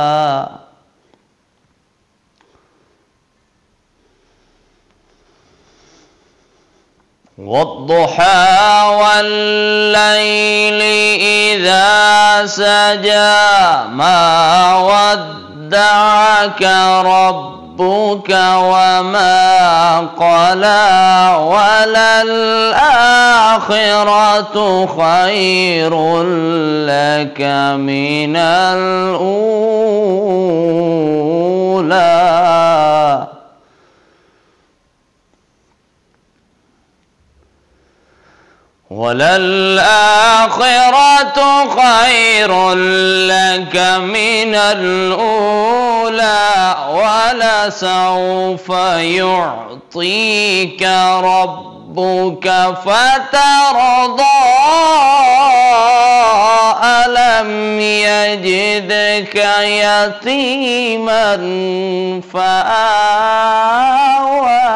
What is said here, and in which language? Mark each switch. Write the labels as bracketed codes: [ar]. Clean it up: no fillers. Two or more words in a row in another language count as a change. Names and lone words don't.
[ar] والضحى والليل إذا سجى ما ودعك ربك وما قلى وللآخرة خير لك من الأولى. وللآخرة خير لك من الأولى ولسوف يعطيك ربك فترضى. ألم يجدك يتيما فآوى.